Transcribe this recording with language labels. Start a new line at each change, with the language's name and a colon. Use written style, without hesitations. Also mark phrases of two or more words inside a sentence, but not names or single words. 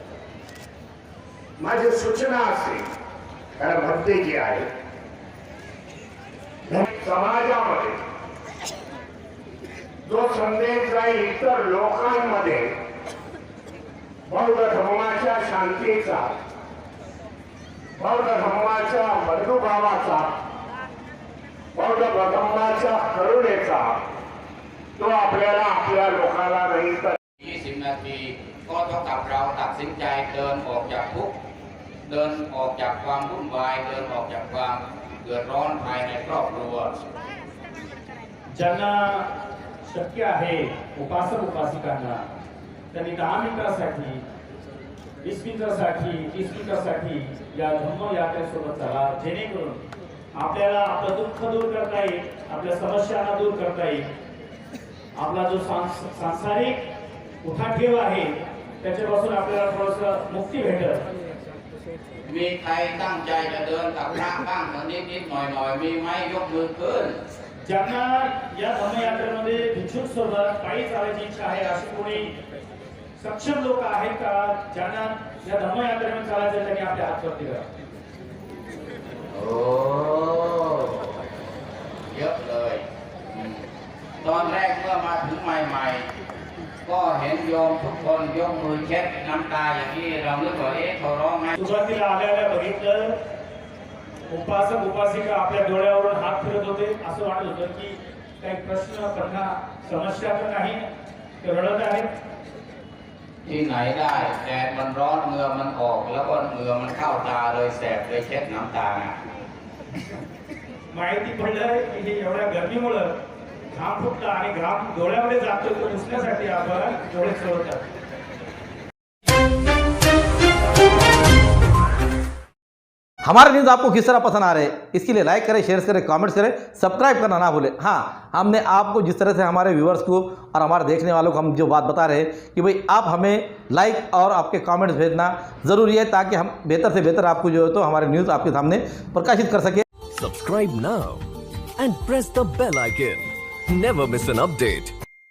Marathi: माझी सूचना असेल, कारण भक्ती जी आहे समाजामध्ये जो संदेश जाईल इतर लोकांमध्ये बौद्ध धर्माच्या शांतीचा, बौद्ध धर्माच्या बंधुभावाचा, बौद्ध धर्माच्या करुणेचा, तो आपल्याला आपल्या लोकांना नाही तर
Thai: 20 นาทีก็เท่ากับเราตัดสินใจเดินออกจากทุกข์เดินออกจากความวุ่นวายเดินออกจากความเดือดร้อนภายในครอบครัว
Marathi: ज्यांना शक्य आहे उपासक उपासिकांना त्यांनी 10 मिनिटासाठी 20 मिनिटासाठी 30 मिनिटासाठी या धम्म यात्रेसोबत चला, जेणेकरून आपल्याला आपलं दुःख दूर करता येईल, आपल्या समस्यांना दूर करता येईल, आपला जो सांसारिक उठाठेव आहे त्याच्यापासून आपल्याला थोडंसं मुक्ती भेटेल।
Thai: มีใครตั้งใจจะเดินกับพระบ้างตอนนิดๆหน่อยๆมีไหมยกมือขึ้น
Marathi: ज्यांना या धम्मयात्रेमध्ये भिक्षुक सोबत पायी चालायची इच्छा आहे असे कोणी सक्षम लोक आहेत का? ज्यांना या धम्मयात्रेमध्ये चालायचं त्यांनी आपल्या हात वरती करा।
Thai: โอ้เยอะเลยตอนแรกเมื่อมาถึงใหม่ๆก็เห็นโยมทุกคนยกมือเช็ดน้ำตาอย่างนี้เรานึกว่าเขาร้องไห้
Marathi: सुरुवातीला आल्याला बघितलं उपासक उपासिका आपल्या डोळ्यावरून हात फिरत होते, असं वाटत होतं की काही प्रश्न त्यांना समस्या तर नाही, ते रडत आहेत।
Thai: ที่ไหนได้แดดมันร้อนเหงื่อมันออกแล้วก็เหงื่อมันเข้าตาเลยแสบเลยเช็ดน้ำตา
Marathi: माहिती पडलंय की हे एवढ्या गर्मीमुळे घाम फुटला आणि घाम डोळ्यामध्ये जातो, तो पुसण्यासाठी आपण डोळे चोळतात।
Hindi: हमारे न्यूज़ आपको किस तरह पसंद आ रहे हैं, इसके लिए लाइक करें, शेयर करें, कमेंट्स करें, सब्सक्राइब करना ना भूलें। हाँ, हमने आपको जिस तरह से हमारे व्यूवर्स को और हमारे देखने वालों को हम जो बात बता रहे हैं कि भाई आप हमें लाइक और आपके कमेंट्स भेजना ज़रूरी है, ताकि हम बेहतर से बेहतर आपको जो है तो हमारे न्यूज़ आपके सामने प्रकाशित कर सकें।
English: Subscribe now and press the bell icon. Never miss an update.